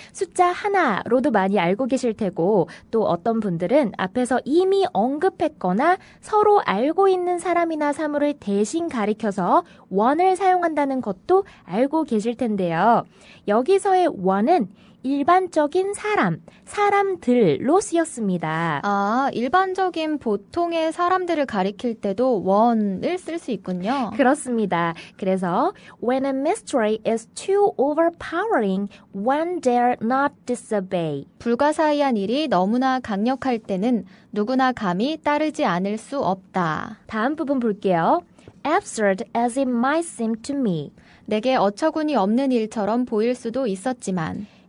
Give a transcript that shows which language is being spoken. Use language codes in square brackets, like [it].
[ko] 숫자 하나로도 많이 알고 계실 테고 또 어떤 분들은 앞에서 이미 언급했거나 서로 알고 있는 사람이나 사물을 대신 가리켜서 one을 사용한다는 것도 알고 계실 텐데요. 여기서의 one은 일반적인 사람들로 쓰였습니다. 아, 일반적인 보통의 사람들을 가리킬 때도 one을 쓸 수 있군요. 그렇습니다. 그래서 [en] when a mystery is too overpowering, one dare not disobey. [ko] 불가사의한 일이 너무나 강력할 때는 누구나 감히 따르지 않을 수 없다. 다음 부분 볼게요. [en] Absurd as it might seem to me. [ko] 내게 어처구니 없는 일처럼 보일 수도 있었지만